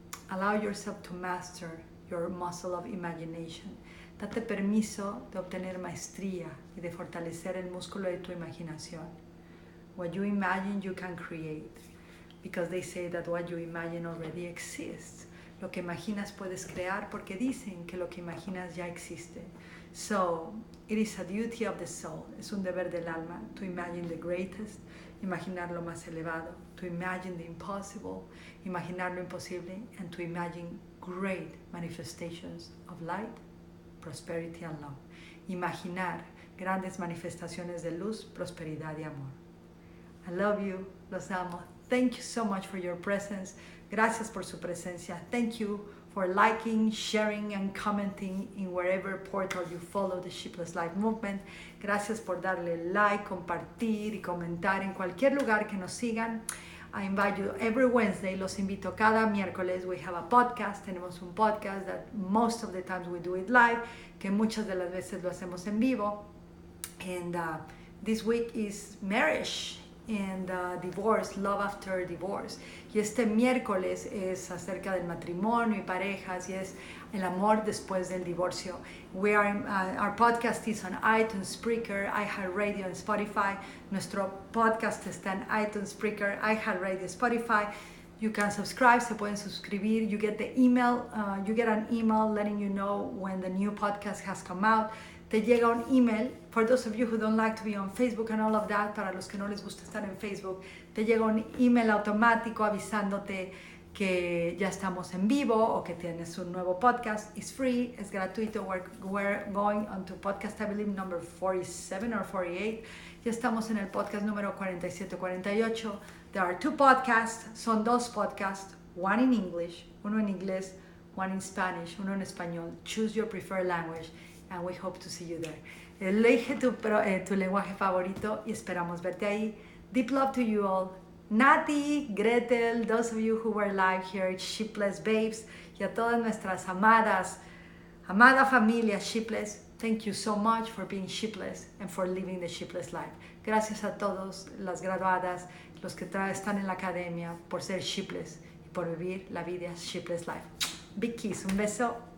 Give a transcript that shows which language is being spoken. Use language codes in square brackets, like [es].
[en] Allow yourself to master your muscle of imagination. [es] Date permiso de obtener maestría y de fortalecer el músculo de tu imaginación. [en] What you imagine, you can create. Because they say that what you imagine already exists. [es] Lo que imaginas puedes crear porque dicen que lo que imaginas ya existe. [en] So, it is a duty of the soul. [es] Es un deber del alma [en] to imagine the greatest, [es] imaginar lo más elevado, [en] to imagine the impossible, [es] imaginar lo imposible, [en] and to imagine great manifestations of light, prosperity, and love. [es] Imaginar grandes manifestaciones de luz, prosperidad y amor. [en] I love you, [es] los amo. [en] Thank you so much for your presence. [es] Gracias por su presencia. [en] Thank you for liking, sharing, and commenting in wherever portal you follow the Sheepless Life Movement. [es] Gracias por darle like, compartir y comentar en cualquier lugar que nos sigan. [en] I invite you every Wednesday. [es] Los invito cada miércoles. [en] We have a podcast. [es] Tenemos un podcast [en] that most of the times we do it live, [es] que muchas de las veces lo hacemos en vivo. [en] And this week is marriage and divorce, love after divorce. [es] Y este miércoles es acerca del matrimonio y parejas y es el amor después del divorcio. [en] We are our podcast is on iTunes, Spreaker, iHeartRadio, and Spotify. [es] Nuestro podcast está en iTunes, Spreaker, iHeartRadio, Spotify. [en] You can subscribe, [es] se pueden suscribir. [en] You get the email, you get an email letting you know when the new podcast has come out. [es] Te llega un email, [en] for those of you who don't like to be on Facebook and all of that, [es] para los que no les gusta estar en Facebook, te llega un email automático avisándote que ya estamos en vivo o que tienes un nuevo podcast. [en] It's free, [es] es gratuito. [en] We're going on to podcast, I believe, number 47 or 48. [es] Ya estamos en el podcast número 47-48. [en] There are 2 podcasts, [es] son 2 podcasts, [en] one in English, [es] uno en inglés, [en] one in Spanish, [es] uno en español. [en] Choose your preferred language. And we hope to see you there. [es] Elige tu lenguaje favorito y esperamos verte ahí. [en] Deep love to you all. Nati, Gretel, those of you who were live here, Sheepless babes, [es] y a todas nuestras amada familia Sheepless, [en] thank you so much for being sheepless and for living the sheepless life. [es] Gracias a todos las graduadas, los que están en la academia, por ser sheepless y por vivir la vida sheepless life. [en] Big kiss, [es] un beso.